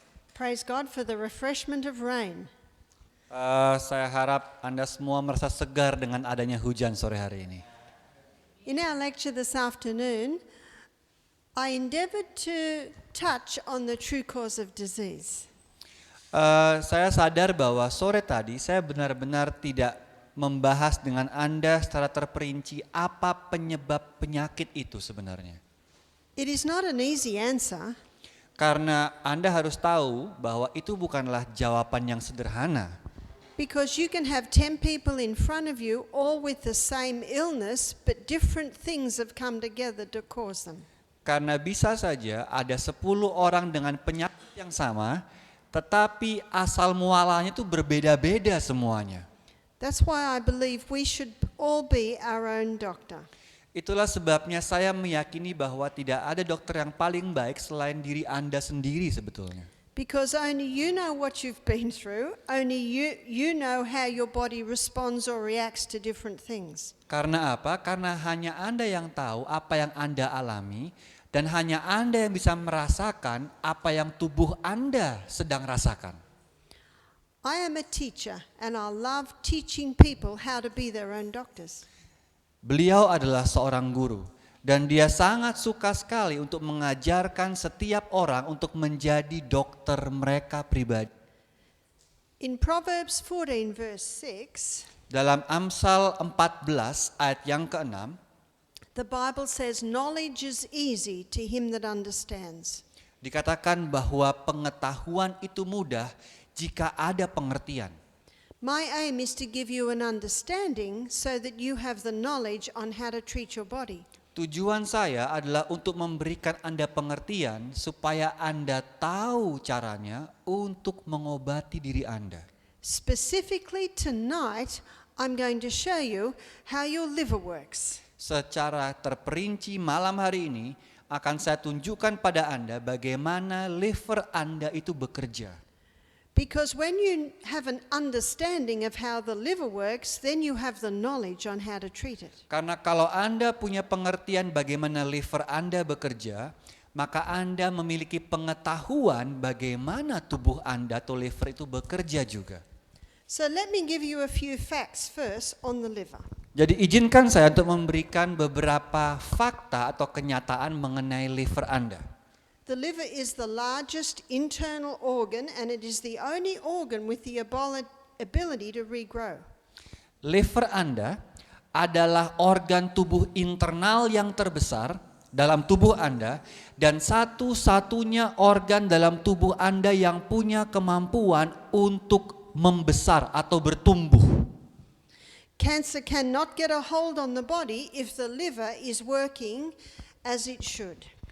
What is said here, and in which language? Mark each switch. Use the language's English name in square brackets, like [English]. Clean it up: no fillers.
[English] Praise God for the refreshment of rain. [Indonesian] Saya harap Anda semua merasa segar dengan adanya hujan sore hari ini. [English] In our lecture this afternoon, I endeavoured to touch on the true cause of disease. [Indonesian] Saya sadar bahwa sore tadi saya benar-benar tidak membahas dengan Anda secara terperinci apa penyebab penyakit itu sebenarnya. [English] It is not an easy answer, [Indonesian] Karena Anda harus tahu bahwa itu bukanlah jawaban yang sederhana. [English] because you can have 10 people in front of you all with the same illness, but different things have come together to cause them. [Indonesian] Karena bisa saja ada 10 orang dengan penyakit yang sama, tetapi asal mualanya itu berbeda-beda semuanya. [English] That's why I believe we should all be our own doctor. [Indonesian] Itulah sebabnya saya meyakini bahwa tidak ada dokter yang paling baik selain diri Anda sendiri sebetulnya. [English] Because only you know what you've been through, only you know how your body responds or reacts to different things. [Indonesian] Karena apa? Karena hanya Anda yang tahu apa yang Anda alami dan hanya Anda yang bisa merasakan apa yang tubuh Anda sedang rasakan. [English] I am a teacher and I love teaching people how to be their own doctors. [Indonesian] Beliau adalah seorang guru dan dia sangat suka sekali untuk mengajarkan setiap orang untuk menjadi dokter mereka pribadi. [English] In Proverbs 14 verse 6, [Indonesian] Dalam Amsal 14 ayat yang ke-6, [English] the Bible says knowledge is easy to him that understands. [Indonesian] dikatakan bahwa pengetahuan itu mudah jika ada pengertian. [English] My aim is to give you an understanding so that you have the knowledge on how to treat your body. [Indonesian] Tujuan saya adalah untuk memberikan Anda pengertian supaya Anda tahu caranya untuk mengobati diri Anda. [English] Specifically tonight, I'm going to show you how your liver works. [Indonesian] Secara terperinci malam hari ini akan saya tunjukkan pada Anda bagaimana liver Anda itu bekerja. [English] Because when you have an understanding of how the liver works, then you have the knowledge on how to treat it. [Indonesian] Karena kalau Anda punya pengertian bagaimana liver Anda bekerja, maka Anda memiliki pengetahuan bagaimana tubuh Anda atau liver itu bekerja juga. [English] So let me give you a few facts first on the liver. [Indonesian] Jadi izinkan saya untuk memberikan beberapa fakta atau kenyataan mengenai liver Anda. [English] The liver is the largest internal organ and it is the only organ with the ability to regrow. [Indonesian] Liver Anda adalah organ tubuh internal yang terbesar dalam tubuh Anda dan satu-satunya organ dalam tubuh Anda yang punya kemampuan untuk membesar atau bertumbuh. [English] Cancer cannot get a hold on the body if the liver is working as it should.